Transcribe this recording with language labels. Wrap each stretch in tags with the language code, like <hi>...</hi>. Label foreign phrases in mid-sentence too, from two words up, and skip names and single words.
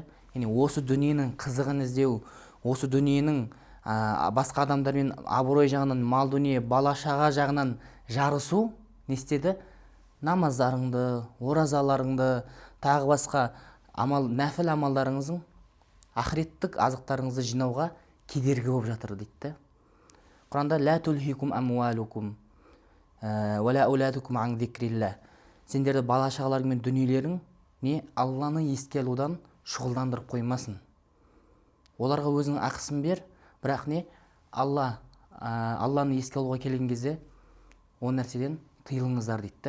<kk>Яғни осы дүниенің қызығын іздеу, осы дүниенің басқа адамдармен абырой жағынан, мал дүние, бала шаға жағынан жарысу не істеді? Намаздарыңды, оразаларыңды, тағы басқа нәпіл амалдарыңыздың ақыреттік азықтарыңызды жинауға кедергі болып жатыр дейді да. Құранда</kk> <ar>لا تلهكم أموالكم ولا أولادكم عن ذكر الله.</ar> <kk>Сендерді бала шағаларың мен дүниелерің не Алланы еске алудан шұғылдандырып қоймасын. Оларға өзің ақысын бер, бірақ не Алланы еске алуға келген кезде ол нәрседен тыйылыңыздар дейді.</kk>